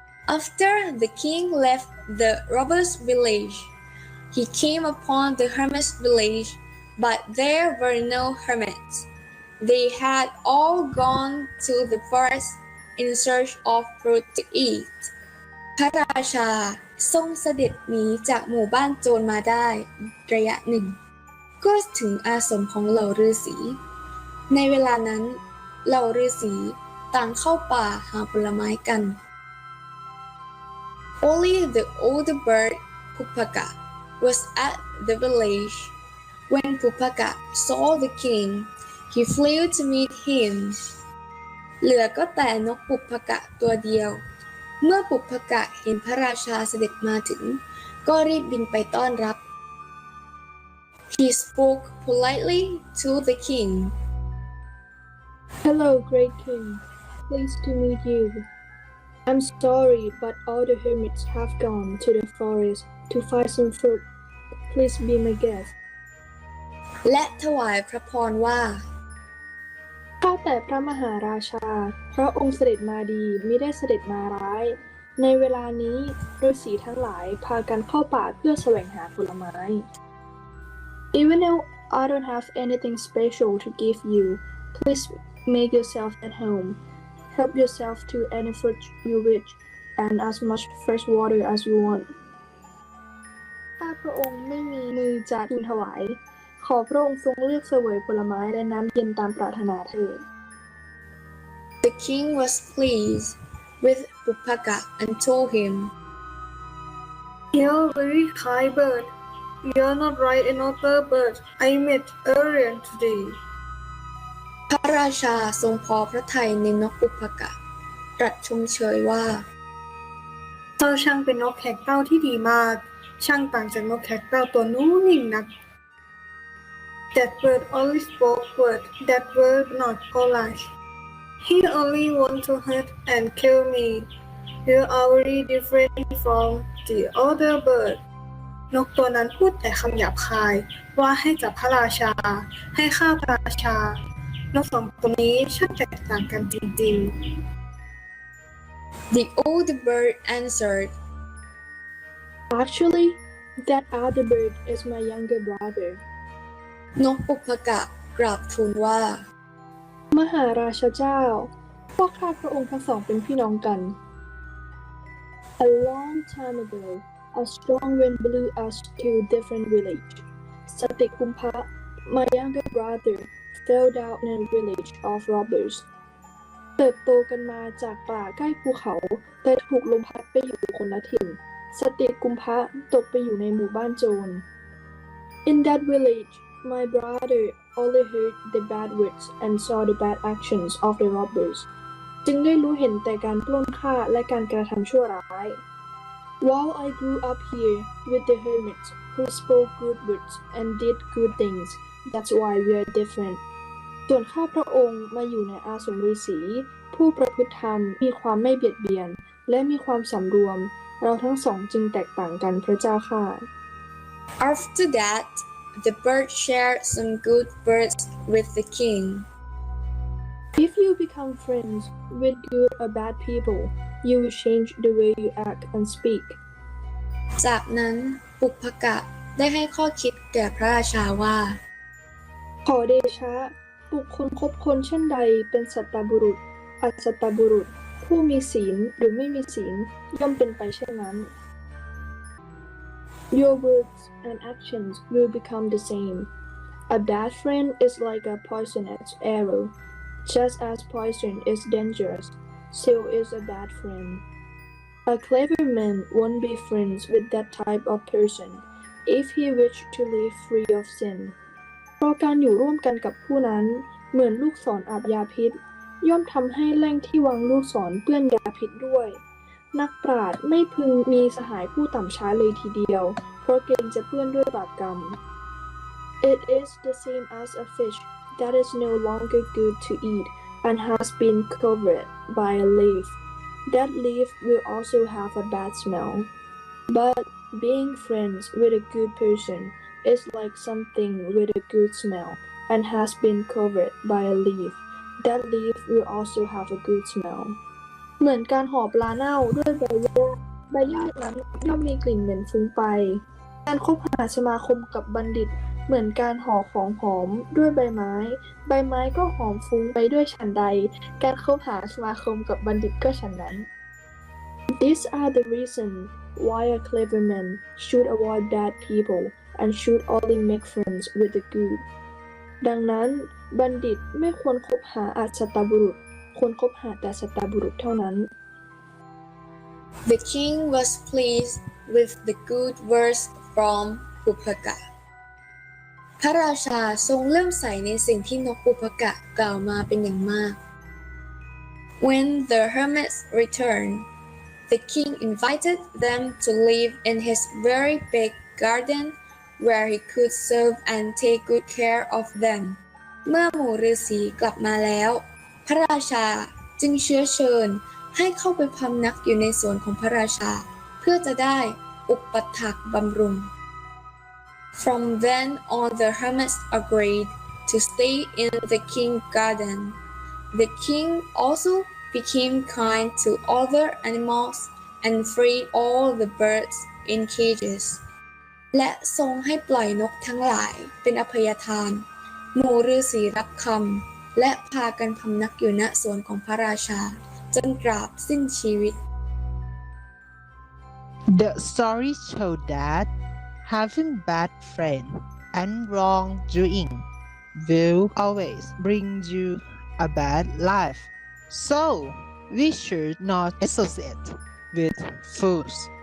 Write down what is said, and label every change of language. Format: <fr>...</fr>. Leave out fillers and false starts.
<en>After the king left the robbers' village, he came upon the hermits' village, but there were no hermits. They had all gone to the forest in search of fruit to eat.</en> <th>พระราชาทรงเสด็จหนีจากหมู่บ้านโจรมาได้ระยะหนึ่งก็ถึงอาสมของเหล่าฤาษีในเวลานั้นเหล่าฤาษีต่างเข้าป่าหาผลไม้กัน</th> <en>Only the older bird Pupaka was at the village. When Pupaka saw the king, he flew to meet him.</en> <th>เหลือก็แต่นกปุพกะตัวเดียวเมื่อปุพกะเห็นพระราชาเสด็จมาถึงก็รีบบินไปต้อนรับ</th> <en>He spoke politely to the king. Hello, great king. Pleased to meet you. I'm sorry, but all the hermits have gone to the forest to find some fruit. Please be my guest.</en> <th>และถวายพระพรว่า ข้าแต่พระมหาราชาพระองค์เสด็จมาดีมิได้เสด็จมาร้ายในเวลานี้ฤาษีทั้งหลายพากันเข้าป่าเพื่อแสวงหาผลไม้</th> <en>Even though I don't have anything special to give you, please make yourself at home. Help yourself to any fruit you wish and as much fresh water as you want.</en> <th>ข้าพระองค์ไม่มีมือจะทูลถวายขอพระองค์ทรงเลือกเสวยผลไม้และน้ำเย็นตามปรารถนาเถิด</th> <en>The king was pleased with Pupaka and told him, You're a very high bird. You're not like another bird I met earlier today.</en> <th>พระราชาทรงพอพระทัยในนกปุพกะตรัสชมเชยว่า เจ้าช่างเป็นนกแขกเต้าที่ดีมากช่างต่างจากนกแขกเต้าตัวนู้นยิ่งนัก</th> <en>That bird only spoke words that were not polite. He only wanted to hurt and kill me. You are very different from the other bird.</en> <th>นกตัวนั้นพูดแต่คำหยาบคายว่าให้จับพระราชาให้ฆ่าพระราชานกสองตัวนี้ช่างแตกต่างกันจริง</th> <en>ๆ The older bird answered, Actually, that other bird is my younger brother.</en> <th>นกปุพกะกราบทูลว่าม หาราชเจ้าพวกข้าพระองค์ทั้งสองเป็นพี่น้องกัน</th> <en>A long time ago, a strong wind blew us to a different village. สติกุมภะ My younger brother fell down in a village of robbers.</en> <th>เติบโตกันมาจากป่าใกล้ภูเขาแต่ถูกลมพัดไปอยู่คนละถิ่นสติกุมภะตกไปอยู่ในหมู่บ้านโจร</th> <en>In that village,My brother only heard the bad words and saw the bad actions of the robbers.</en> <th>จึงได้รู้เห็นแต่การปล้นฆ่าและการกระทำชั่วร้าย</th> <en>While I grew up here with the hermits who spoke good words and did good things, that's why we are different.</en> <th>ส่วนข้าพระองค์มาอยู่ในอาสมฤาษีผู้ประพฤติธรรมมีความไม่เบียดเบียนและมีความสำรวมเราทั้งสองจึงแตกต่างกันพระเจ้าค่ะ</th> <en>After that,The bird shared some good words with the king. If you become friends with good or bad people, you will change the way you act and speak.</en> <th>จากนั้นปุพกะได้ให้ข้อคิดแก่พระราชาว่า ขอเดชะบุคคลคบคนเช่นใดเป็นสัตตบุรุษอสัตตบุรุษผู้มีศีลหรือไม่มีศีลย่อมเป็นไปเช่นนั้น</th> <en>Your words and actions will become the same. A bad friend is like a poisonous arrow. Just as poison is dangerous, so is a bad friend. A clever man won't be friends with that type of person if he wishes to live free of sin.</en> <th>เพราะการอยู่ร่วมกันกับผู้นั้นเหมือนลูกศรอาบยาพิษย่อมทำให้แหล่งที่วางลูกศรเปื้อนยาพิษด้วยนักปราชญ์ไม่พึงมีสหายผู้ต่ำช้าเลยทีเดียวเพราะเกรงจะเปื้อนด้วยบาปกรรม</th> <en>It is the same as a fish that is no longer good to eat and has been covered by a leaf. That leaf will also have a bad smell. But being friends with a good person is like something with a good smell and has been covered by a leaf. That leaf will also have a good smell.</en> <th>เหมือนการห่อปลาเน่าด้วยใบหญ้าใบหญ้านั้นย่อมมีกลิ่นเหม็นฟุ้งไปการคบหาสมาคมกับบัณฑิตเหมือนการห่อของหอมด้วยใบไม้ใบไม้ก็หอมฟุ้งไปด้วยฉันใดการคบหาสมาคมกับบัณฑิตก็ฉันนั้น</th> <en>These are the reasons why a clever man should avoid bad people and should only make friends with the good</en> <th>ดังนั้นบัณฑิตไม่ควรคบหาอาชญบุรุษควรคบหาแต่สัตบุรุษเท่านั้น</th> <en>The king was pleased with the good words from</en> <th>ปุพกะพระราชาทรงเลื่อมใสในสิ่งที่นกปุพกะกล่าวมาเป็นอย่างมาก</th> <en>When the hermits returned, the king invited them to live in his very big garden where he could serve and take good care of them.</en> <th>เมื่อหมู่ฤาษีกลับมาแล้วพระราชาจึงเชื้อเชิญให้เข้าไปพำนักอยู่ในสวนของพระราชาเพื่อจะได้อุปถัมภ์บำรุง</th> <en>From then on the hermits agreed to stay in the king's garden. The king also became kind to other animals and freed all the birds in cages.</en> <th>และทรงให้ปล่อยนกทั้งหลายเป็นอภัยทานหมู่ฤาษีรับคำและพากันพำนักอยู่ณสวนของพระราชาจนตราบสิ้นชีวิต</th> <en>The story showed that having bad friends and wrongdoing will always bring you a bad life. So we should not associate with fools.</en>